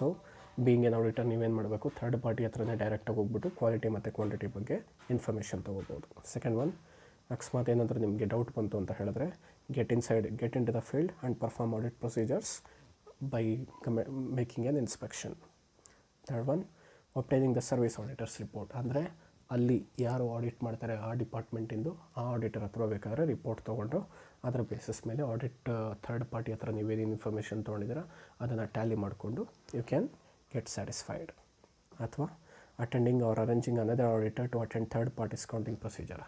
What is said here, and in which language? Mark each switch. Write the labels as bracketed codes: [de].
[kn] So being N auditor ನೀವೇನು ಮಾಡಬೇಕು, third party ಹತ್ರನೇ ಡೈರೆಕ್ಟಾಗಿ ಹೋಗ್ಬಿಟ್ಟು ಕ್ವಾಲಿಟಿ ಮತ್ತು ಕ್ವಾಂಟಿಟಿ ಬಗ್ಗೆ ಇನ್ಫಾರ್ಮೇಷನ್ ತೊಗೋಬೋದು. [en] second one, [kn] ಅಕಸ್ಮಾತ್ ಏನಾದರೂ ನಿಮಗೆ ಡೌಟ್ ಬಂತು ಅಂತ ಹೇಳಿದ್ರೆ [en] Get into the field and perform audit procedures by making an inspection. Third one, obtaining the service auditors report. [kn] ಅಂದರೆ ಅಲ್ಲಿ ಯಾರು ಆಡಿಟ್ ಮಾಡ್ತಾರೆ ಆ ಡಿಪಾರ್ಟ್ಮೆಂಟಿಂದು ಆ ಆಡಿಟರ್ ಹತ್ರ ಬೇಕಾದರೆ ರಿಪೋರ್ಟ್ ತೊಗೊಂಡು ಅದರ ಬೇಸಿಸ್ ಮೇಲೆ ಆಡಿಟ್ ಥರ್ಡ್ ಪಾರ್ಟಿ ಹತ್ರ ನೀವೇನು ಇನ್ಫಾರ್ಮೇಷನ್ ತೊಗೊಂಡಿದ್ದೀರ ಅದನ್ನು ಟ್ಯಾಲಿ ಮಾಡಿಕೊಂಡು [en] You can get satisfied. ಅಥವಾ attending or arranging another auditor to attend third parties counting procedure.